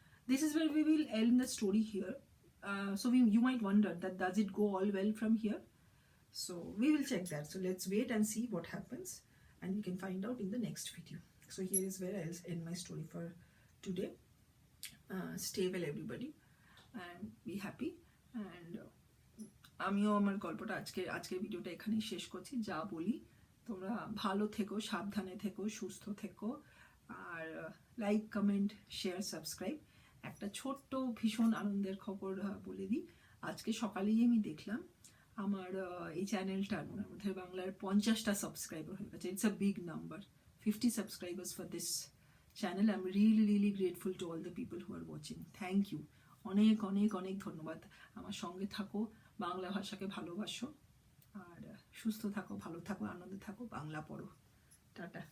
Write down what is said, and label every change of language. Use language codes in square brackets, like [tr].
[en] This is where we will end the story here. So you might wonder that does it go all well from here? So we will check that. So let's wait and see what happens, and we can find out in the next video. So here is where I'll end my story for today. Stay well everybody and be happy. [bn] And আমিও আমার গল্পটা আজকের ভিডিওটা এখানেই শেষ করছি। যা বলি, তোমরা ভালো থেকো, সাবধানে থেকো, সুস্থ থেকো, আর লাইক, কমেন্ট, শেয়ার, সাবস্ক্রাইব। একটা ছোট্ট ভীষণ আনন্দের খবর বলে দিই। আজকে সকালেই আমি দেখলাম আমার এই চ্যানেলটার মধ্যে বাংলার 50টা সাবস্ক্রাইবার হয়ে গেছে। [en] It's a big number, 50 subscribers for this channel. I'm really grateful to all the people who are watching. Thank you. [bn] অনেক ধন্যবাদ। আমার সঙ্গে থাকো, বাংলা ভাষাকে ভালোবাসো, আর সুস্থ থাকো, ভালো থাকো, আনন্দে থাকো, বাংলা পড়ো। টাটা।